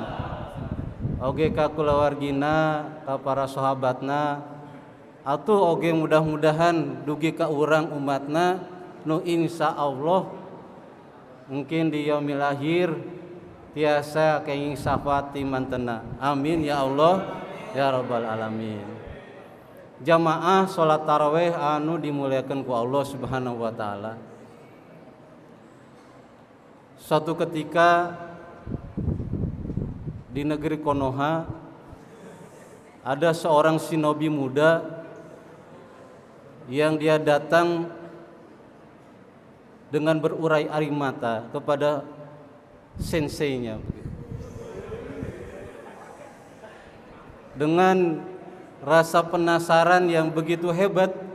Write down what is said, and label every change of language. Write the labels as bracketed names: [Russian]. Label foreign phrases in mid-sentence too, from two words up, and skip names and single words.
[Sundanese] Oge ka kulawargina, ka para sahabatna, atuh oge mudah-mudahan dugi ka urang umatna nu insyaallah mungkin di [Arabic] اليوم الآخر [Sundanese] tiasa kenging syafaat ti mantena. [Arabic] آمين يا الله يا رب العالمين. [Sundanese] Jamaah salat tarawih anu dimuliakeun ku Allah [Arabic] سبحانه وتعالى. [Indonesian] Suatu ketika di negeri Konoha ada seorang shinobi muda yang dia datang dengan berurai air mata kepada senseinya, dengan rasa penasaran yang begitu hebat.